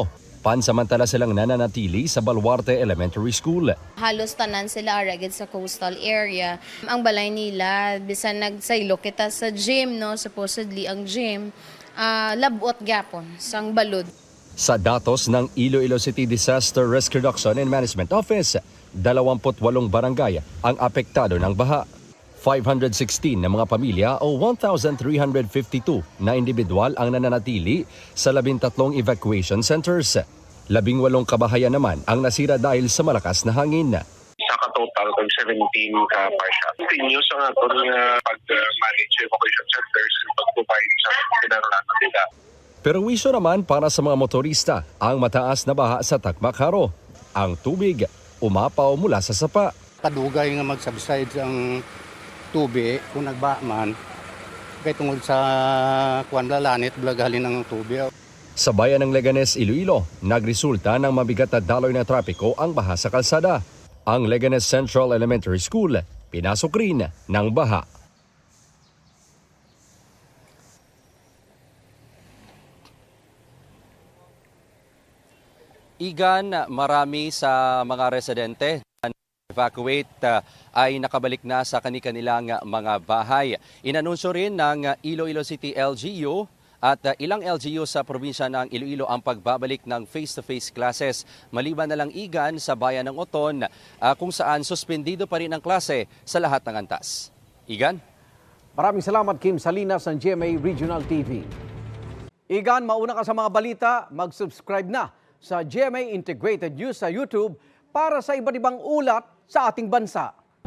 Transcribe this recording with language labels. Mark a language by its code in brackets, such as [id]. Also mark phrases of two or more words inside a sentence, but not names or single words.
[tl] Pansamantala silang nananatili sa Baluarte Elementary School. [hil] Halos tanan sila aragid sa [en] coastal area. [hil] Ang balay nila, bisan nagsaylo kita sa gym, no? Supposedly ang gym, labot gapon, sang balod. [tl] Sa datos ng Iloilo City Disaster Risk Reduction and Management Office, 28 barangay ang apektado ng baha. 516 na mga pamilya o 1,352 na individual ang nananatili sa 13 [en] evacuation centers. [tl] 18 kabahayan naman ang nasira dahil sa malakas na hangin. [hil] Sa katotal, kung 17 ka partial. Continuous ang ato nga pag-manage [en] evacuation centers [hil] and pag-provide sa kinaranasan nila. [tl] Pero wisyo naman para sa mga motorista ang mataas na baha sa Tacmac-Haro. Ang tubig umapaw mula sa sapa. [hil] Kadugay nga mag-subside ang tubig kung nagba man kay tungod sa kuanlalanit blagahalin ang tubig. [tl] Sa bayan ng Leganes, Iloilo, nagresulta ng mabigat na daloy na trapiko ang baha sa kalsada. Ang Leganes Central Elementary School, pinasok rin ng baha. Igan, marami sa mga residente evacuate ay nakabalik na sa kanilang mga bahay. Inanunsyo rin ng Iloilo City LGU at ilang LGU sa probinsya ng Iloilo ang pagbabalik ng face-to-face classes. Maliban na lang Igan sa bayan ng Oton kung saan suspendido pa rin ang klase sa lahat ng antas. Igan? Maraming salamat Kim Salinas ng GMA Regional TV. Igan, mauna ka sa mga balita, mag-subscribe na sa GMA Integrated News sa YouTube para sa iba't ibang ulat sa ating bansa.